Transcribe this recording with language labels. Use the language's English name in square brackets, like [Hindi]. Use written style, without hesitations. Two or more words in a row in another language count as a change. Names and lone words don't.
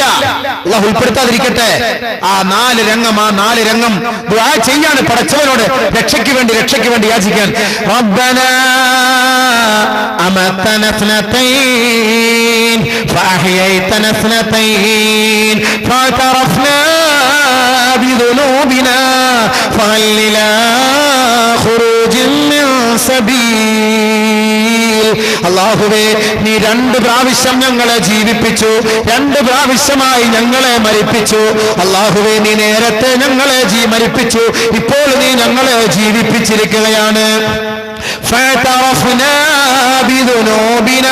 [Malayalam] അല്ലാഹു ഉൾപ്പെടുത്താതിരിക്കട്ടെ. ആ 4 രംഗം ദുആ ചെയ്യാണ് പടച്ചവനോട്. രക്ഷയ്ക്ക് വേണ്ടി യാചിക്കാൻ. [Arabic] ربنا أمتنا اثنتين وأحييتنا اثنتين فاعترفنا بذنوبنا فهل لنا خروج من سبيل. [Malayalam] അല്ലാഹുവേ, നീ 2 പ്രാവശ്യം ഞങ്ങളെ ജീവിപ്പിച്ചു, 2 പ്രാവശ്യമായി ഞങ്ങളെ മരിപ്പിച്ചു. അല്ലാഹുവേ, നീ നേരത്തെ ഞങ്ങളെ മരിപ്പിച്ചു, ഇപ്പോൾ നീ ഞങ്ങളെ ജീവിപ്പിച്ചിരിക്കുകയാണ്. [Arabic] فاعترفنا بذنوبنا.